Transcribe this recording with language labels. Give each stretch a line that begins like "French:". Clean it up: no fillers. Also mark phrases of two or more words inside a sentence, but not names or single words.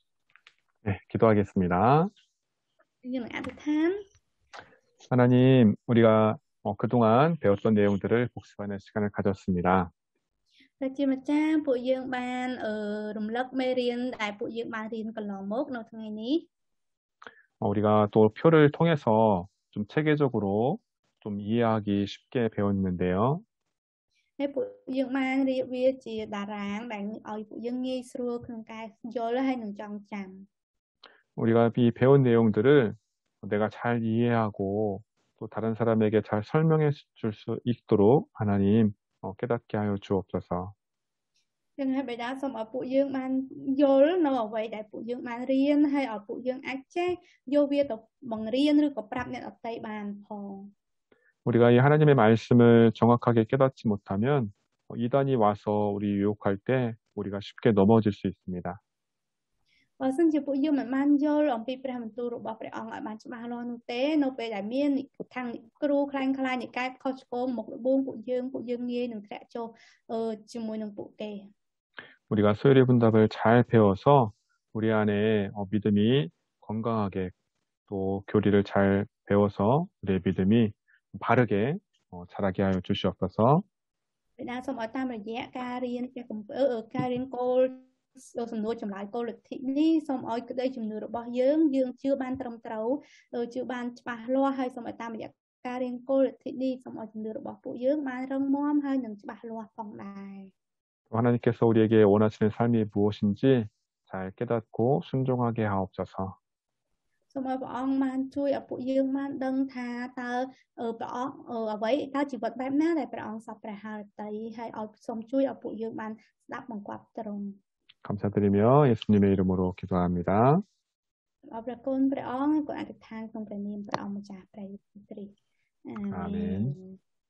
Korean: 네, 기도하겠습니다.
Khmer: យើងនឹងអធិដ្ឋាន
Korean: 하나님, 우리가 그동안 배웠던 내용들을 복습하는 시간을 가졌습니다.
Khmer: ព្រះជាម្ចាស់ពួកយើងបានរំលឹកមេរៀនដែលពួកយើងបានរៀនកន្លងមកនៅថ្ងៃនេះ
Korean: 우리가 또 표를 통해서 좀 체계적으로 좀 이해하기 쉽게 배웠는데요.
Khmer: ហើយពួកយើងបានរៀបវាជាតារាងដែលឲ្យពួកយើងងាយស្រួលក្នុងការយល់ហើយនឹងចងចាំ
Korean: 우리가 이 배운 내용들을 내가 잘 이해하고 또 다른 사람에게 잘 설명해 줄 수 있도록 하나님 깨닫게 하여 주옵소서.
Khmer: ចឹងហើយបិតាសូមឲ្យពួកយើងបានយល់នៅអ្វីដែលពួកយើងបានរៀនហើយឲ្យពួកយើងអាចចេះយកវាទៅបង្រៀនឬក៏ប្រាប់អ្នកដទៃបានផង
Korean: 우리가 이 하나님의 말씀을 정확하게 깨닫지 못하면 이단이 와서 우리 유혹할 때 우리가 쉽게 넘어질 수 있습니다.
Khmer: បើសិនជាពួកយើងមិនបានយល់អំពីព្រះបន្ទូលរបស់ព្រះអង្គឲ្យបានច្បាស់លាស់នោះទេនៅពេលដែលមានខាងគ្រូខ្លាំងខ្លាញ់និកាយខុសឆ្គងមកលបួងពួកយើងងាយនឹងធ្លាក់ចុះជាមួយនឹងពួកគេ
Korean: 우리가 소율의 분답을 잘 배워서 우리 안에 믿음이 건강하게 또 교리를 잘 배워서 우리의 믿음이 바르게 자라게 하여 주시옵소서.
Khmer: បិតាសូមឲ្យតាមរយៈការរៀនព្រះគម្ពីរការរៀនគោលសំណួរចម្លើយគោលលទ្ធិនេះសូមឲ្យក្តីជំនឿរបស់យើងជឿបានត្រឹមត្រូវជឿបានច្បាស់លាស់ហើយសូមឲ្យតាមរយៈការរៀនគោលលទ្ធិនេះសូមឲ្យជំនឿរបស់ពួកយើងបានរឹងមាំហើយនឹងច្បាស់លាស់ផងដែរ
Korean: 하나님께서 우리에게 원하시는 삶이 무엇인지 잘 깨닫고 순종하게 하옵소서.
Khmer: សូមឲ្យព្រះអង្គបានជួយឲ្យពួកយើងបានដឹងថាតើព្រះអង្គអ្វីតើជីវិតបែបណាដែលព្រះអង្គសពព្រះハរតីហើយឲ្យសូមជួយឲ្យពួកយើងបានស្ដាប់បង្គាប់ទ្រង់
Korean: 감사드리며 예수님의 이름으로 기도합니다.
Khmer: អរគុណព្រះអង្គក៏អធិដ្ឋានក្នុងព្រះនាមព្រះអង្គម្ចាស់ព្រះយេស៊ូវគ្រីស្ទអាមែន